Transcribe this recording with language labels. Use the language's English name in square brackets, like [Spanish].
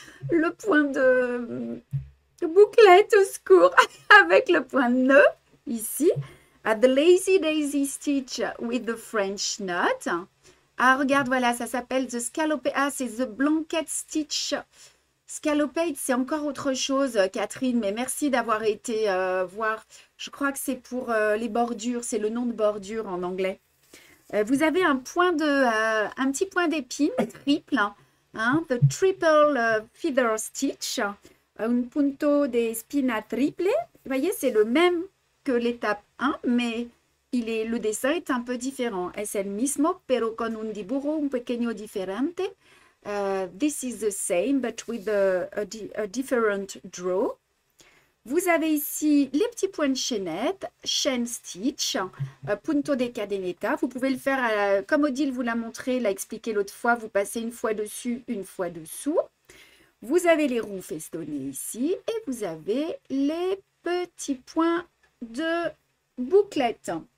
[French] Le point de bouclette au secours avec le point de nœud ici. [English] The lazy daisy stitch with the French knot. [French] Ah, regarde, voilà, ça s'appelle the scalloped. Ah, c'est the blanket stitch. Scalloped, c'est encore autre chose, Catherine, mais merci d'avoir été voir. Je crois que c'est pour les bordures, c'est le nom de bordure en anglais. Vous avez un petit point d'épine triple, [English] the triple feather stitch, [Spanish] un punto de spina triple. [French] Vous voyez, c'est le même que l'étape 1, mais le dessin est un peu différent. [Spanish] Es el mismo, pero con un dibujo un pequeño diferente. [English] This is the same, but with a different draw. [French] Vous avez ici les petits points de chaînette, chain stitch, punto de cadeneta. Vous pouvez le faire comme Odile vous l'a montré, l'a expliqué l'autre fois. Vous passez une fois dessus, une fois dessous. Vous avez les roues festonnées ici et vous avez les petits points de bouclette.